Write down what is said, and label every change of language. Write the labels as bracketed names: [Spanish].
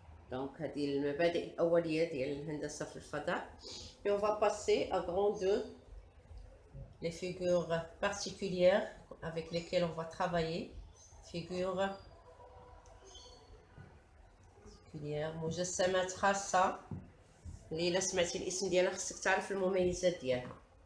[Arabic] Donc, هذه المبادئ الأولية ديال الهندسة في الفضاء. [French] Et on va passer à grand 2, les figures particulières avec lesquelles on va travailler. Figures particulières, [Arabic] مجسمات خاصة اللي إلا سمعتي الاسم ديالها خصك تعرف المميزات ديالها.